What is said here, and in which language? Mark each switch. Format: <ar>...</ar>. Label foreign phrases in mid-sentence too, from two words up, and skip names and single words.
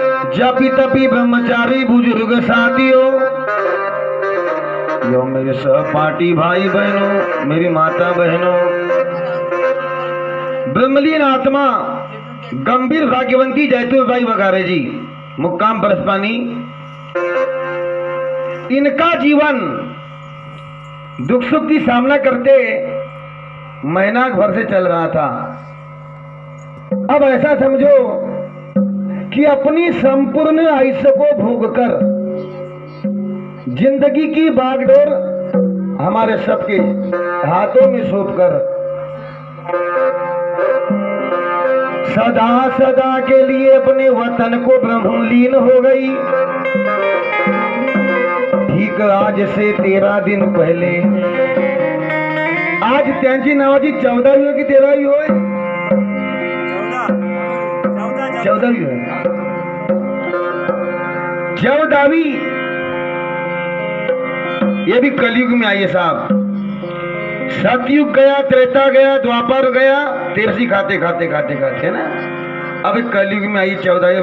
<hi>जपी तपी ब्रह्मचारी बुजुर्ग साथियों, यो मेरे सहपाठी भाई बहनों, मेरी माता बहनों, ब्रह्मलीन आत्मा गंभीर भाग्यवंती जैतूरबाई वगारे जी, मुक्काम बरसपानी। इनका जीवन दुख सुख की सामना करते महीना भर से चल रहा था। अब ऐसा समझो कि अपनी संपूर्ण आयुष्य को भोगकर जिंदगी की बागडोर हमारे सबके हाथों में सौंपकर सदा सदा के लिए अपने वतन को ब्रह्मलीन हो गई। ठीक आज से 13 दिन पहले,</hi> <mr>आज त्यांची नावाची 14वी हो की 13वी हो? 14वी हो।</mr> <hi>14वीं ये भी कलयुग में आई है साहब। सतयुग गया, त्रेता गया, द्वापर गया, तेरसी खाते खाते खाते खाते ना, अब कलयुग में आई 14।</hi>